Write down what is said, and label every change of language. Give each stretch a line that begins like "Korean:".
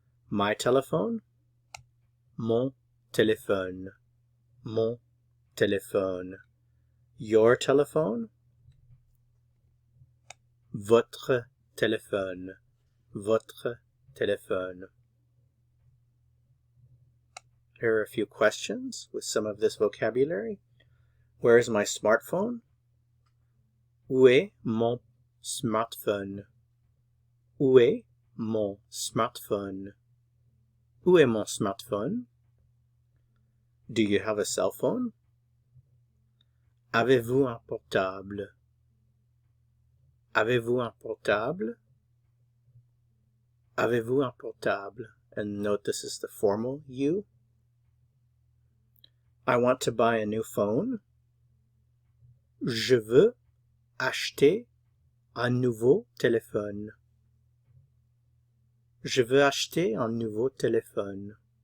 English: My telephone,
French: mon téléphone. Mon téléphone.
English: Your telephone,
French: votre téléphone. Votre téléphone.
English: Here are a few questions with some of this vocabulary. Where is my smartphone?
French: Où est mon smartphone? Où est mon smartphone? Où est mon smartphone?
English: Do you have a cell phone?
French: Avez-vous un portable? Avez-vous un portable? Avez-vous un portable?
English: And note this is the formal you. I want to buy a new phone.
French: Je veux acheter un nouveau téléphone. Je veux acheter un nouveau téléphone.